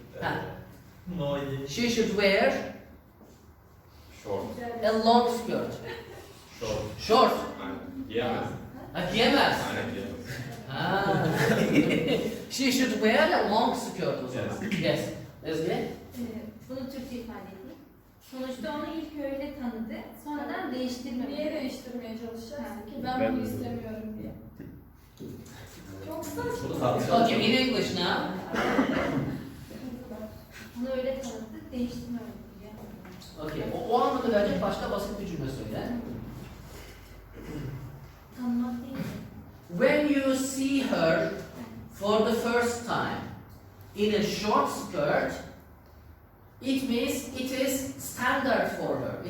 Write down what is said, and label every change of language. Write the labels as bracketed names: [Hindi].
[Turkish] Ha. No iyi. [English] She should wear Short. a long skirt. Short. Short. [Turkish] Aynen. Giyemez. Ha, giyemez. Aynen giyemez. Ha. [English] She should wear a long skirt [Turkish] o zaman. [English] Yes. Ezgi? [Turkish] Bunu Türkçe ifade edeyim. Sonuçta onu ilk öyle tanıdı. Sonradan değiştirmedi. Niye değiştirmeye çalışacaksın ki? Ben Ben- bunu istemiyorum diye. Çok saçma. Bunu tartışalım. [English] Okay, in English now. [Turkish] Onu öyle tanıdı, değiştirmedi. Okay, o anlamda verecek başka basit bir cümle söyle. Tanımak değil. [English] When you see her for the first time in a short skirt, it means it is standard for her.